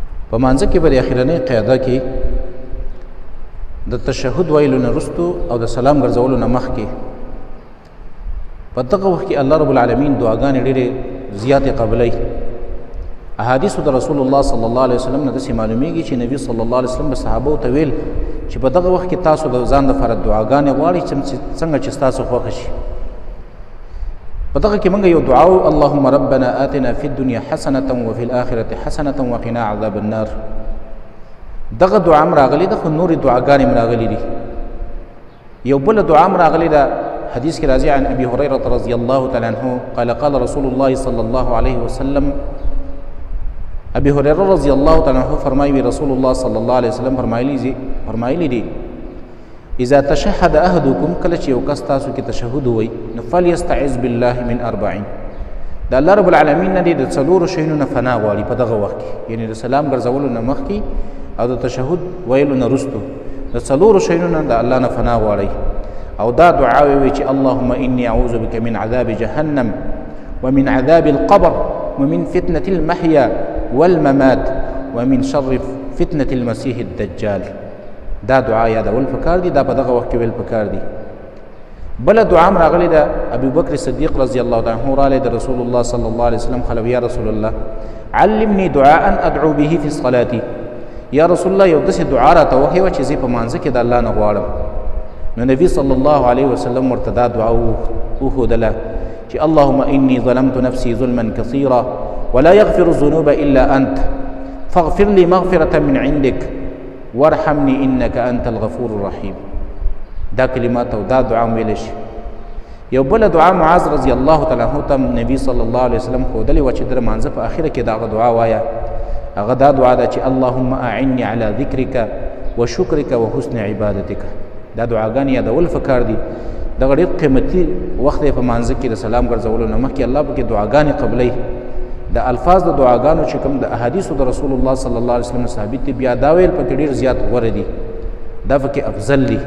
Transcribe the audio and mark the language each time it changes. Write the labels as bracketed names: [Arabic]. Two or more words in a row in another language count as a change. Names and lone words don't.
[Pashto] په مانځه کې به د اخرنۍ قاعده کې د تشهد ویلو نه وروستو او د سلام ګرځولو نه مخکې په دغه وخت کې الله رب العالمین دعاګانې ډېرې زیاتې قبلوي. احادیثو د رسول الله [Arabic] صلی الله علیه وسلم [Pashto] نه داسې معلومیږي چې نبي [Arabic] صلی الله علیه وسلم [Pashto] به صحابو ته ویل چې په دغه وخت کې تاسو د ځان لپاره دعاګانې غواړئ څنګه چې ستاسو خوښه شي. په دغه کې موږ یو دعا وو: [Arabic] اللهم ربنا آتنا فی الدنیا حسنة وفي الآخرة حسنة وقنا عذاب النار. [Pashto] دغه دعا هم راغلې ده، خو نورې دعاګانې هم راغلي دي. یو بله دعا هم راغلې ده، حدیث کې راځي [Arabic] عن ابي هريره رضی الله تعالی عنه قال قال رسول الله صلی الله علیه وسلم. ابي هريره رضی الله تعالی عنه فرمایي رسول الله صلی الله علیه وسلم [Pashto] فرمایلی دي [Arabic] اذا تشهد احدكم [Pashto] کله چې یو کس تاسو کې تشهد وي نو [Arabic] فليستعذ بالله من 40. [Pashto] د الله رب العالمین نه د څلورو شیونو نه فنا غواړي په دغه وخت کې، یعنی د سلام ګرځولو نه مخکې او د تشهد ویلو نه وروستو د څلورو شیونو نه د الله نه فنا غواړي. او دا دعا وی چې [Arabic] اللهم اني اعوذ بك من عذاب جهنم ومن عذاب القبر ومن فتنة المحيا والممات ومن شر فتنة المسيح الدجال. [Pashto] دا دعا یادول پکار دي، دا په دغه وخت کې ویل پکار دي. بل دعا هم راغلی ده، [Arabic] ابو بکر صدیق رضی الله تعالی عنه [Pashto] رالی د [Arabic] رسول الله صلی الله علیه وسلم خلو یا رسول الله علمني دعاء ادعو به في صلاتي. یا رسول الله [Pashto] یو داسې دعا راته وښیوه چې زه په مانځه کې د الله نه غواړم. نو نبی [Arabic] صلی الله علیه وسلم [Pashto] ورته دا دعا وښودله چې [Arabic] اللهم اني ظلمت نفسي ظلما كثيرا ولا يغفر الذنوب الا انت فاغفر لي مغفرة من عندك وارحمني انك انت الغفور الرحيم. [Pashto] دا کلمات او دا دعا ویل شي. یو بل دعا معاذ [Arabic] رضی الله تعالی عنہ [Pashto] ته نبی [Arabic] صلی الله علیه وسلم [Pashto] ښودلې وه چې د مانځه په اخره کې دا دعا وایه. هغه دا دعا ده چې [Arabic] اللهم اعني على ذکرک وشکرک وحسن عبادتک. [Pashto] دا دعاګانې یادول پکار دي. دغه ډېر قیمتي وخت دی په مانځه کې د سلام ګرځولو نه مخکې الله پکې دعاګانې قبلوي. د الفاظ د دعاګانو چې کوم د احادیثو د رسول الله [Arabic] صلی الله علیه وسلم [Pashto] ثابت دي، بیا دا ویل پکې ډېر زیات غوره دي، دا پکې افضل دي.